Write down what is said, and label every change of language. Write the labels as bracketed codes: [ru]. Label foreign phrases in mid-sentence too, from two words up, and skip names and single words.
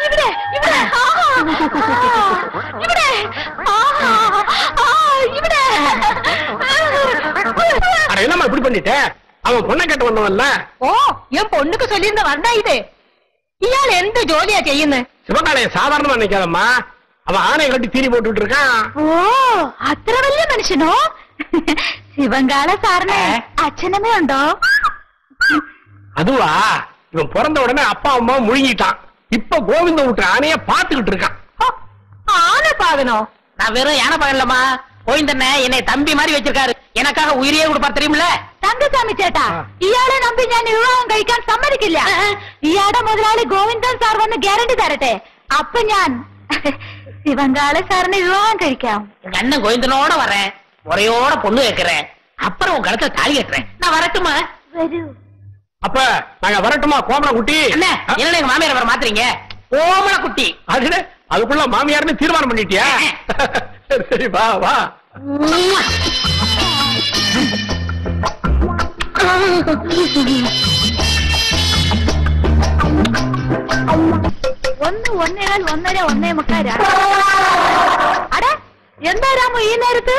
[ta] என்னம்மா இப்படி பண்ணிட்ட? அவன் பொண்ணை கேட்டு வந்தவன்ல. ஓ என் பொண்ணுக்கு சொல்லியிருந்த வரண்டா இது. [ml] ഇയാൾ എന്ത് ജോലിയാ ചെയ്യുന്നു? [ta] சிவகாலைய சாதாரணமா நினைக்காதம்மா. அவன் ஆணையை கட்டி தீனி போட்டுட்டு இருக்கான். [ml] ഓ അത്ര വലിയ മനുഷ്യനോ? ശിവങ്കാള സാറിന് അച്ഛനമ്മ ഉണ്ടോ? [ta] அதுவா, இவன் பிறந்த உடனே அப்பா அம்மா முழுங்கிட்டான். இப்ப கோவிந்த விட்டு ஆணைய பாத்துக்கிட்டு இருக்கான். [ml] ആന പാകനോ? [ta] நான் வெறும் யானை பாகலம்மா. கோவிந்தண்ண என்னை தம்பி மாதிரி வச்சிருக்காரு. எனக்காக உயிரியே கொடுப்பார் தெரியுமில்ல? [ml] തങ്കസ്വാമി ചേട്ടാ, ഇയാളെ നമ്പി ഞാൻ വിവാഹം കഴിക്കാൻ സമ്മതിക്കില്ല. ഇയാളുടെ മുതലാളി ഗോവിന്ദൻ സാർ വന്ന് ഗ്യാരണ്ടി തരട്ടെ. അപ്പൊ ഞാൻ ശിവങ്കാള സാറിന് വിവാഹം കഴിക്കാം. [ta] எங்க அண்ணன் கோவிந்தனோட வரேன், முறையோட பொண்ணு வைக்கிறேன், அப்புறம் உங்க கழுத்துல தாலி கட்டுறேன். நான் வரட்டுமா? [ml] വരൂ. [ta] அப்ப நாங்க வரட்டுமா கோமல குட்டி? என்ன என்ன எங்க மாமியார் வர மாத்துறீங்க? கோமல குட்டி. அதுக்குள்ள மாமியார்னு தீர்மானம் பண்ணிட்டியா? சரி வா வா. [ml] ഒന്ന് ഒന്നേകാൽ ഒന്നര ഒന്നേ മുക്കാൽ. അട എന്താ രാമു ഈ നേരത്ത്?